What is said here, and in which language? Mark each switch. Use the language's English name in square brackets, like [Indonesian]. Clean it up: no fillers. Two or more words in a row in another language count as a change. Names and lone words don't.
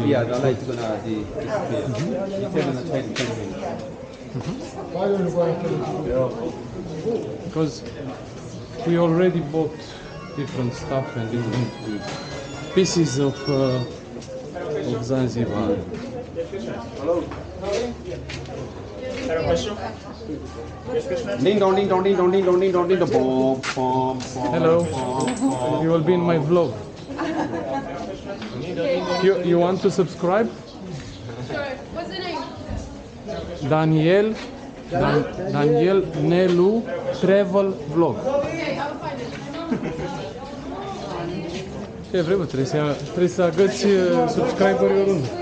[English] Yeah, the light is gonna disappear. You tell them 20 minutes. Because we already bought different stuff and different pieces of Zanzibar. Ding dong, ding dong, ding dong, ding dong, ding dong, ding dong. Boom, boom, boom. Hello, you will be in my vlog. You want to subscribe? Sure. What's the name? Daniel Nelu Travel Vlog. Okay, I'll find it. [Romanian] Ce vrei, bă, trebuie să agăți subscriberii oriunde.